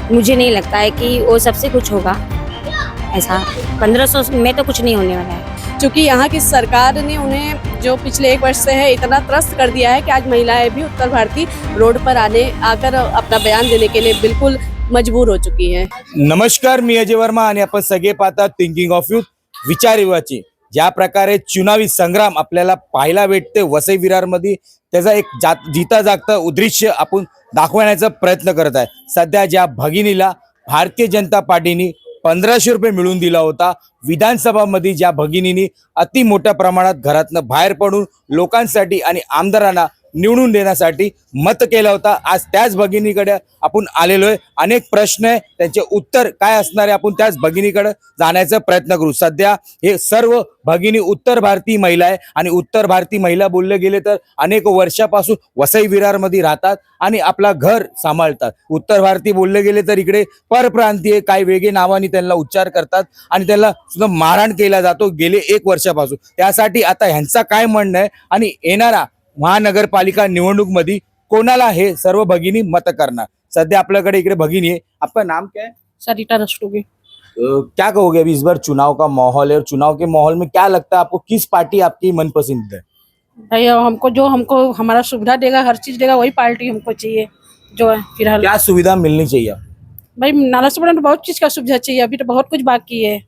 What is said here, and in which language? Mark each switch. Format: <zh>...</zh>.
<hi>मुझे नहीं लगता है कि वो सबसे कुछ होगा ऐसा। 1500 में तो कुछ नहीं होने वाला है, क्योंकि यहाँ की सरकार ने उन्हें जो पिछले 1 वर्ष से है इतना त्रस्त कर दिया है कि आज महिलाएं भी उत्तर भारतीय रोड पर आकर अपना बयान देने के लिए बिल्कुल मजबूर हो चुकी है।</hi> <mr>नमस्कार, मी अजय वर्मा आणि आपण सगळे पाहतात थिंकिंग ऑफ यूथ, विचार युवाची। ज्या प्रकारे चुनावी संग्राम आपल्याला पाहायला भेटते वसई विरारमध्ये, त्याचा एक जीता जागता उद्देश आपण दाखवण्याचा प्रयत्न करत आहे। सध्या ज्या भगिनीला भारतीय जनता पार्टीने 1500 रुपये मिळून दिला होता, विधानसभामध्ये ज्या भगिनींनी अति मोठ्या प्रमाणात घरातनं बाहेर पडून लोकांसाठी आणि आमदारांना निवडून देण्यासाठी मत केला होता, आज त्याच भगिनीकडे आपण आलेलो आहे। अनेक प्रश्न आहे, त्यांचे उत्तर काय असणार आहे, आपण त्याच भगिनीकडे जाण्याचा प्रयत्न करू। सध्या हे सर्व भगिनी उत्तर भारतीय महिला आहे आणि उत्तर भारतीय महिला बोलले गेले तर अनेक वर्षापासून वसई विरारमध्ये राहतात आणि आपला घर सांभाळतात। उत्तर भारतीय बोलले गेले तर इकडे परप्रांतीय काही वेगळे नावाने त्यांना उच्चार करतात आणि त्यांना सुद्धा मारहाण केला जातो गेले 1 वर्षापासून। त्यासाठी आता ह्यांचा काय म्हणणं आहे आणि येणारा महानगरपालिका निवडणूक मध्ये कोणाला हे सर्व भगिनी मत करणार। सध्या आपल्याकडे इकडे भगिनी है,</mr> <hi>आपका नाम क्या है? सरिता रस्तोगी। क्या कहोगे अभी इस बार चुनाव का माहौल है और चुनाव के माहौल में क्या लगता है आपको, किस पार्टी आपकी मनपसंद है? भाई हमको हमारा सुविधा देगा, हर चीज देगा, वही पार्टी हमको चाहिए जो है फिलहाल। क्या सुविधा मिलनी चाहिए आपको? भाई नालासोपारा में बहुत चीज का सुविधा चाहिए, अभी तो बहुत कुछ बाकी है।</hi>